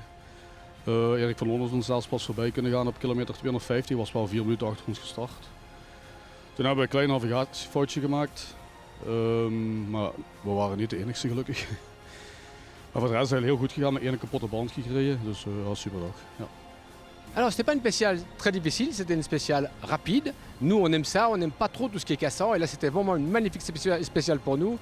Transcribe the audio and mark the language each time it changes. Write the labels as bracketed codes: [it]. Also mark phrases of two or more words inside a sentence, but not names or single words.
[nl] Erik van Londen is zelfs pas voorbij kunnen gaan op kilometer 250, was wel 4 minuten achter ons gestart. Toen hebben we een klein navigatiefoutje gemaakt, maar we waren niet de enigste gelukkig. Maar voor de rest is het heel goed gegaan, met één kapotte band gekregen, dus was super dag. Ja. [fr] Alors c'était pas une spéciale très difficile, c'était une spéciale rapide. Nous on aime ça, on n'aime pas trop tout ce qui est cassant et là c'était vraiment une magnifique spéciale pour nous.